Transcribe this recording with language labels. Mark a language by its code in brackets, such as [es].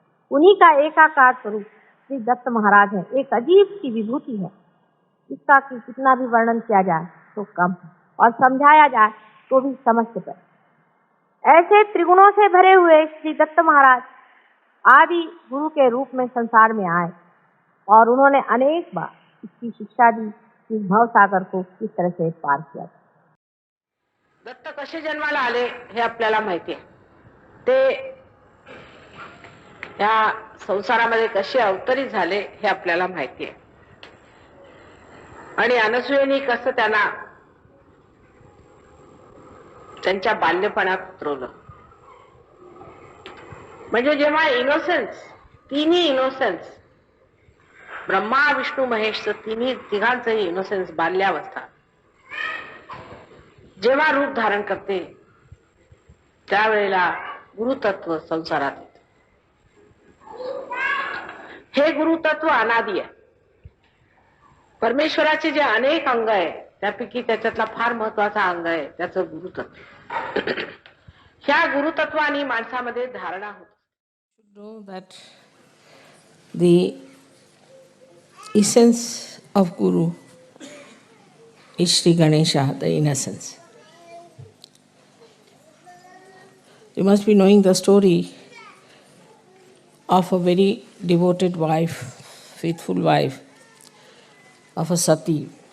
[hi] उन्हीं का एकाकार स्वरूप श्री दत्त महाराज है। एक अजीब सी विभूति है, इसका कि कितना भी वर्णन किया जाए तो कम है और समझाया जाए तो भी समझ से पर। ऐसे त्रिगुणों से भरे हुए श्री दत्त महाराज आदि गुरु के रूप में संसार में आए और उन्होंने अनेक बार इसकी शिक्षा दी कि भव सागर को किस तरह से पार किया। [mr] दत्त कसे जन्माला आले हे आपल्याला माहिती आहे, ते या संसारामध्ये कसे अवतरित झाले हे आपल्याला माहिती आहे आणि अनसूयेने कसं त्यांना त्यांच्या बाल्यपणात उतरवलं. म्हणजे जेव्हा इनोसेन्स, तिन्ही इनोसेन्स, ब्रह्मा विष्णू महेशचं तिन्ही तिघांचंही इनोसेन्स बाल्यावस्था जेव्हा रूप धारण करते त्यावेळेला गुरुतत्व संसारात येते. हे गुरुतत्व अनादी आहे. परमेश्वराचे जे अनेक अंग आहे त्यापैकी त्याच्यातला फार महत्वाचा अंग आहे त्याचं गुरुतत्व. ह्या गुरुतत्वाने माणसामध्ये धारणा होते. [en] Know that the essence of Guru is Shri Ganesha, the innocence. You must be knowing the story of a very devoted wife, faithful wife of a sati.